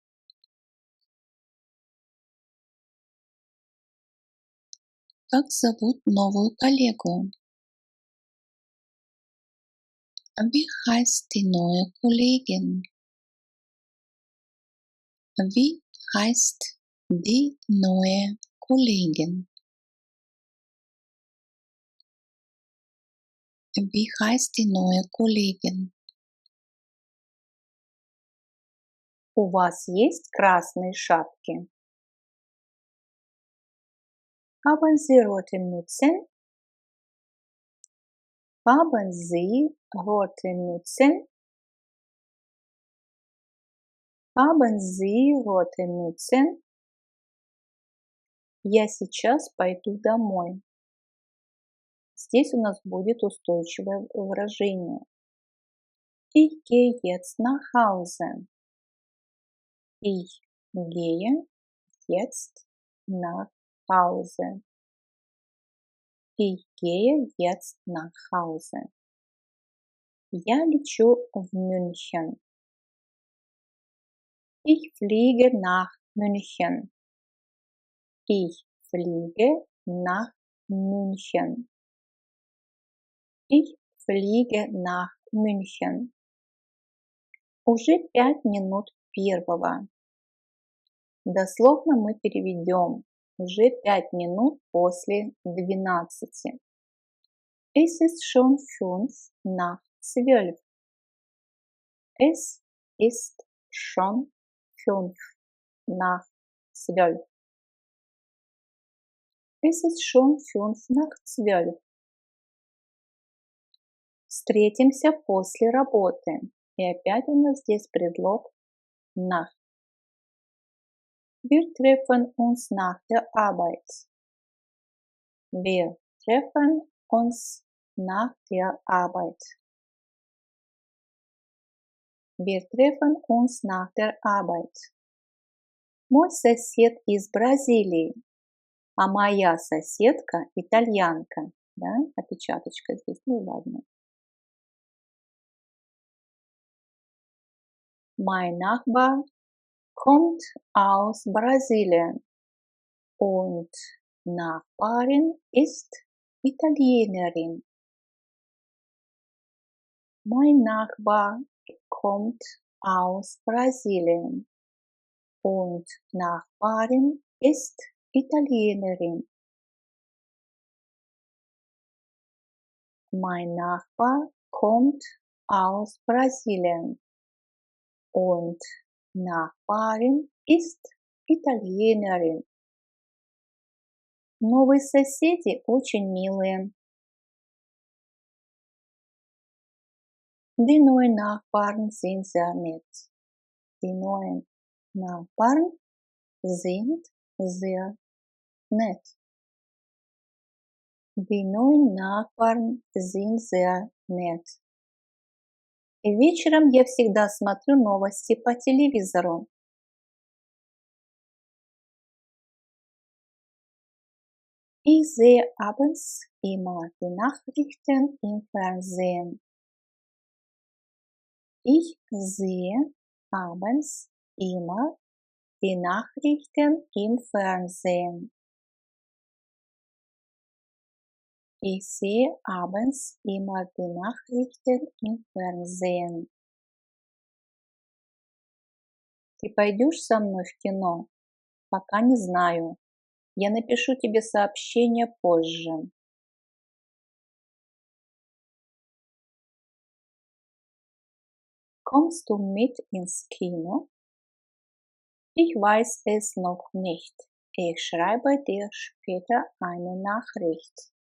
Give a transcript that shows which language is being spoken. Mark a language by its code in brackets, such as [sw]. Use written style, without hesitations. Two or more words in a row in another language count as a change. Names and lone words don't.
[ru] Как зовут новую коллегу? [de] Wie heißt die neue Kollegin? Wie heißt die neue Kollegin? Wie heißt die neue Kollegin? [ru] У вас есть красные шапки? [de] Haben Sie rote Mützen? Haben Sie rote Mützen? Haben Sie rote Mützen? [ru] Я сейчас пойду домой. Здесь у нас будет устойчивое выражение. [de] Ich gehe jetzt nach Hause. Ich gehe jetzt nach Hause. Ich gehe jetzt nach Hause. [ru] Я лечу в München. [de] Ich fliege nach München. Ich fliege nach München. Ich fliege nach München. [ru] Уже 5 минут первого. Дословно мы переведем уже 5 минут после 12. [de] Es ist schon 5 nach 12. Es ist schon 5 nach 12. Es ist schon 5 nach 12. [ru] Встретимся после работы. И опять у нас здесь предлог nach. [de] Wir treffen uns nach der Arbeit. Wir treffen uns nach der Arbeit. Wir treffen uns nach der Arbeit. [ru] Мой сосед из Бразилии, а моя соседка итальянка. Да? Опечаточка здесь, ну ладно. [de] Mein Nachbar kommt aus Brasilien und Nachbarin ist Italienerin. Mein Nachbar kommt aus Brasilien und Nachbarin ist Italienerin. Mein Nachbar kommt aus Brasilien und Nachbarin ist Italienerin. [ru] Новые соседи очень милые. [de] Die neuen Nachbarn sind sehr nett. Die neuen Nachbarn sind sehr nett. Die neuen Nachbarn sind sehr nett. [ru] И вечером я всегда смотрю новости по телевизору. [de] Ich sehe abends immer die Nachrichten im Fernsehen. Ich sehe abends immer die Nachrichten im Fernsehen. Ich sehe abends immer die Nachrichten im Fernsehen. [ru] Ты пойдешь со мной в кино? Пока не знаю. Я напишу тебе сообщение позже. [de] Kommst du mit ins Kino? Ich weiß es noch nicht. Ich schreibe dir später eine Nachricht.